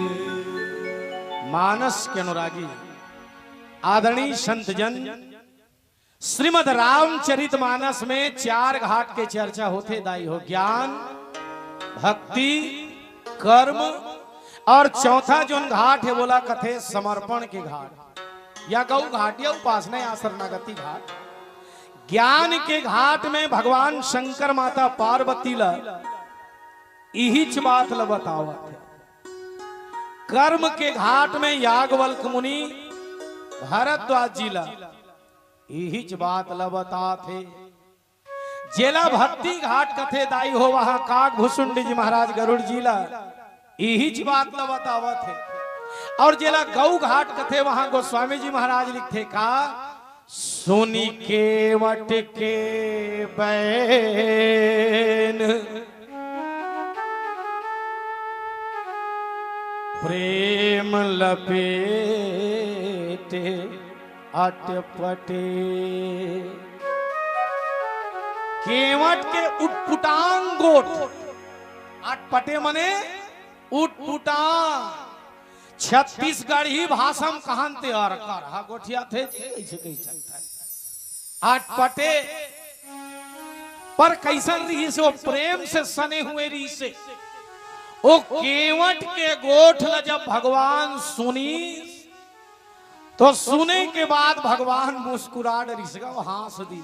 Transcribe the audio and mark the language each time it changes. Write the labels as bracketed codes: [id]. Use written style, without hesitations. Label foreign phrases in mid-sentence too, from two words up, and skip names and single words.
[hne] मानस के अनुरागी आदरणीय संत जन, श्रीमद रामचरित मानस में 4 घाट के चर्चा होते दाई हो, ज्ञान, भक्ति, कर्म और चौथा जो घाट है बोला कथे समर्पण के घाट या गौ घाट या उपासना या शरणागति घाट। ज्ञान के घाट में भगवान शंकर माता पार्वती ला इहिच बात ल बतावत है। कर्म के घाट में याज्ञवल्क्य मुनि भारद्वाज जी ला इहिच बात ल बताथे। जेला भक्ति घाट कथे दाई हो वहां काकभूषुंड जी महाराज गरुड़ जी ला इहिच बात ल बतावत है। और जेला गौ घाट कथे वहां गोस्वामी जी महाराज लिखते का, [awa] सुनी केवट के बैन प्रेम लपेटे अटपटे। [hne] केवट के उटपुटांग गोट, अटपटे मने उटपुटांग। छत्तीसगढ़ी भाषा में कहते और कर गोठिया थे अटपटे पर कैसन रही से वो प्रेम से सने हुए रही से। वो केवट के गोठ ल जब भगवान सुनी तो सुने के बाद भगवान मुस्कुरा डरी से हंस दी।